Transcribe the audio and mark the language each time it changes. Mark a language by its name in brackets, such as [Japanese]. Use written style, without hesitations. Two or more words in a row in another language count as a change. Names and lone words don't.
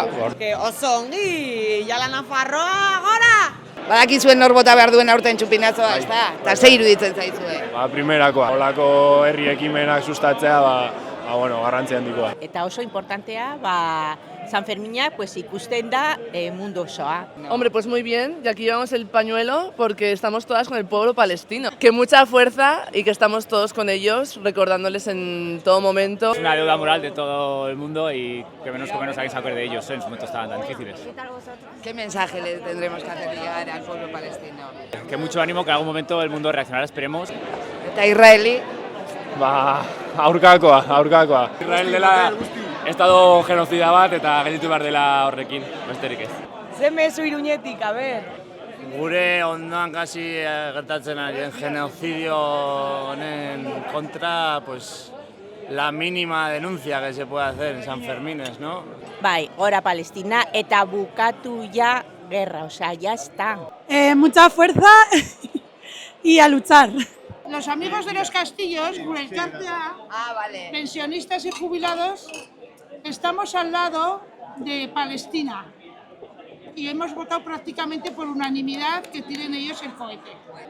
[Basque] Oso ongi, Jala Nafarroa gora! Badakizuen nor bota behar duen aurten txupinazoa, ez da? Eta ze iruditzen zaizue? Primerakoa. Olako herri ekimenak sustatzea, garrantzi handikoa. Eta oso importantea, Sanfermina ikusten da mundu osoa. [Spanish] Hombre, pues muy bien, y aquí llevamos el pañuelo porque estamos todas con el pueblo palestino. Que mucha fuerza y que estamos todos con ellos, recordándoles en todo momento. Es una deuda moral de todo el mundo y que menos alguien se acuerde de ellos en sus momentos tan difíciles. ¿Qué mensaje le tendremos que hacer llegar al pueblo palestino? Que mucho ánimo, que en algún momento el mundo reaccionará, esperemos. [Basque] Eta Israeli? Aurkakoa. Israel dela [Spanish] estado genocida [Basque] bat eta gelditu behar dela horrekin, besterik ez. Ze mezu Iruñetik, a ber? Gure ondoan kasi gertatzen ari genocidio honen kontra, [Spanish] pues la mínima denuncia que se puede hacer en San Fermines, ¿no? [Basque] Bai, gora Palestina eta bukatu [Spanish] ya guerra, o sea, ya está. Mucha fuerza y a luchar. Los amigos de los castillos, Gurelkartea, vale. Pensionistas y jubilados, estamos al lado de Palestina y hemos votado prácticamente por unanimidad que tiren ellos el cohete.